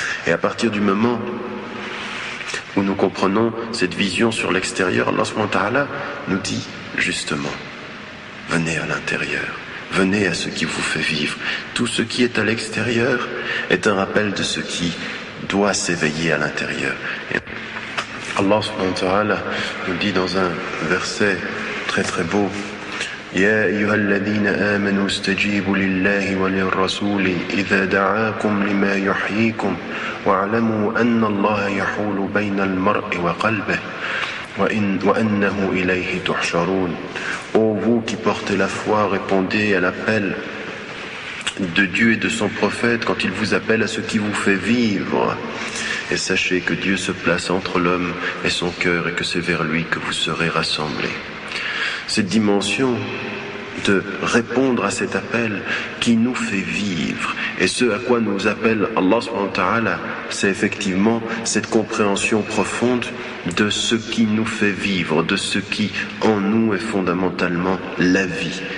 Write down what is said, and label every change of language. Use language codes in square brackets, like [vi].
[fr] Et à partir du moment où nous comprenons cette vision sur l'extérieur, Allah subhanahu wa ta'ala nous dit justement, venez à l'intérieur, venez à ce qui vous fait vivre. Tout ce qui est à l'extérieur est un rappel de ce qui doit s'éveiller à l'intérieur. Et Allah subhanahu wa ta'ala nous dit dans un verset très très beau, [ar] يا أيها الذين آمنوا استجيبوا لله وللرسول إذا دعاكم لما يحييكم واعلموا أن الله يحول بين المرء وقلبه وأنه إليه تحشرون. [fr] Ô vous qui portez la foi, répondez à l'appel de Dieu et de son prophète quand il vous appelle à ce qui vous fait vivre. Et sachez que Dieu se place entre l'homme et son cœur et que c'est vers lui que vous serez rassemblés. Cette dimension de répondre à cet appel qui nous fait vivre et ce à quoi nous appelle Allah subhanahu wa ta'ala, c'est effectivement cette compréhension profonde de ce qui nous fait vivre, de ce qui en nous est fondamentalement la vie.